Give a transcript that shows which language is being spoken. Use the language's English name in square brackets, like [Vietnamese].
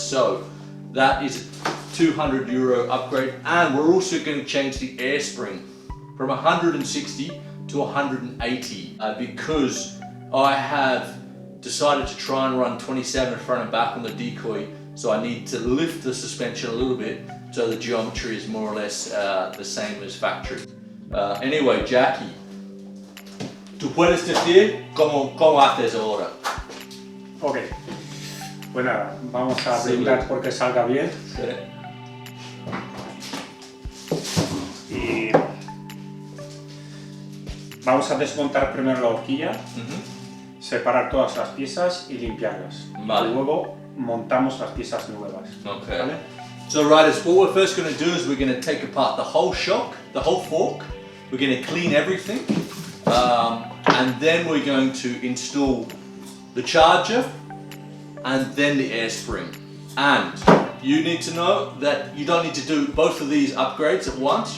[English] So that is a €200 upgrade, and we're also going to change the air spring from 160 to 180 because I have decided to try and run 27 in front and back on the Decoy, so I need to lift the suspension a little bit so the geometry is more or less the same as factory. Anyway, [Spanish] Jackie, ¿tú puedes decir cómo haces ahora? Ok, pues nada, vamos a brindar porque salga bien. Sí. Y vamos a desmontar primero la horquilla, separar todas las piezas y limpiarlas. Vale. Y luego montamos las piezas nuevas. [English] Okay. [Spanish] ¿Vale? [English] So riders, what we're first going to do is we're going to take apart the whole shock, the whole fork. We're going to clean everything, and then we're going to install the charger and then the air spring. And you need to know that you don't need to do both of these upgrades at once.